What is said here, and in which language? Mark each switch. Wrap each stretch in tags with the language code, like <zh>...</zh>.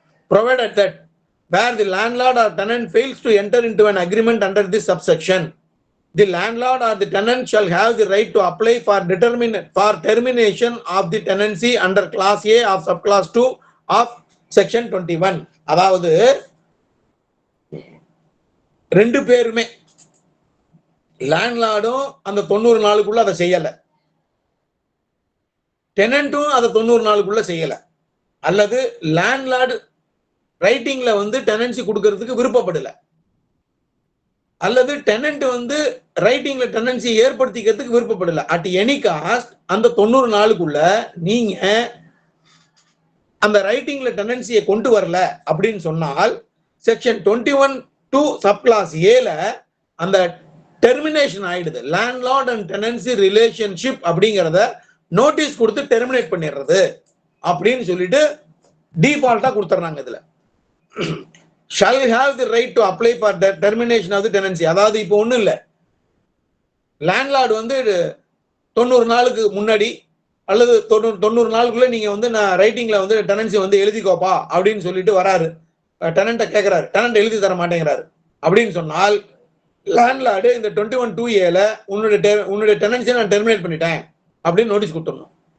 <en>Provided that where the landlord or tenant fails to enter into an agreement under this subsection, the landlord or the tenant shall have the right to apply for termination of the tenancy under class A of subclass 2 of section 21.</en> <ta>அதாவது ரெண்டு பேருமே லேண்ட்லார்டும் அந்த 90 நாளுக்குள்ள அதை செய்யல, டெனன்ட்டும் அதை 90 நாளுக்குள்ள செய்யல, அல்லது லேண்ட்லார்டு ரைட்டிங்ல டெனன்சி கொடுக்கறதுக்கு விருப்பப்படல, அல்லது tenant ரைட்டிங்ல tenancy ஏற்படுத்திக்கிறதுக்கு விருப்பப்படல.</ta> <en>at any cost</en> <ta>அந்த 90 நாளுக்குள்ள நீங்க அந்த ரைட்டிங்ல டெனன்சியை கொண்டு வரல அப்படின்னு சொன்னால் செக்ஷன் 21(2) சப்கிளாஸ் ஏல அந்த டெர்மினேஷன் ஆயிடுது. லேண்ட்லார்ட் அண்ட் டெனன்சி ரிலேஷன்ஷிப் அப்படிங்கிறத நோட்டீஸ் கொடுத்து டெர்மினேட் பண்ணிடுறது அப்படின்னு சொல்லிட்டு டிஃபால்ட்டா கொடுத்துறாங்க. இதுல</ta> <en>shall have the right to apply for the termination of the tenancy.</en> <ta>அதாவது இப்போ ஒண்ணும் இல்ல, லேண்ட்லார்டு 90 நாளுக்கு முன்னாடி அல்லது 90 நாளுக்குள்ள நீங்க நான் ரைட்டிங்ல டெனன்சி எழுதிக்கோப்பா அப்படின்னு சொல்லிட்டு வராரு. டெனண்ட்டை கேட்கிறாரு, டெனண்ட் எழுதி தர மாட்டேங்கிறாரு அப்படின்னு சொன்னால் லேண்ட்லார்டு இந்த 21(2)A உன்னுடைய டெனன்சியை நான் டெர்மினேட் பண்ணிட்டேன் அப்படின்னு நோட்டீஸ் கொடுத்துடணும்.</ta>